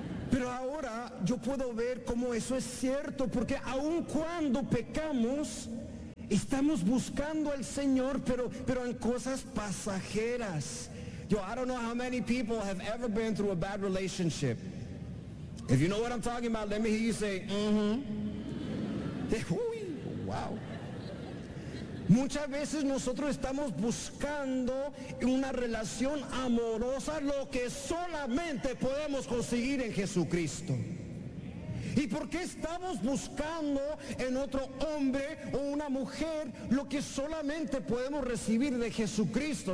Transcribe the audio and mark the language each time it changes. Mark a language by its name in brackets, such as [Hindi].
[Spanish] Pero ahora yo puedo ver cómo eso es cierto, porque aun cuando pecamos, estamos buscando al Señor, pero en cosas pasajeras. [English] Yo, I don't know how many people have ever been through a bad relationship. If you know what I'm talking about, let me hear you say, Uy, wow. [Spanish] Muchas veces nosotros estamos buscando una relación amorosa, lo que solamente podemos conseguir en Jesucristo. ¿Y por qué estamos buscando en otro hombre o una mujer lo que solamente podemos recibir de Jesucristo?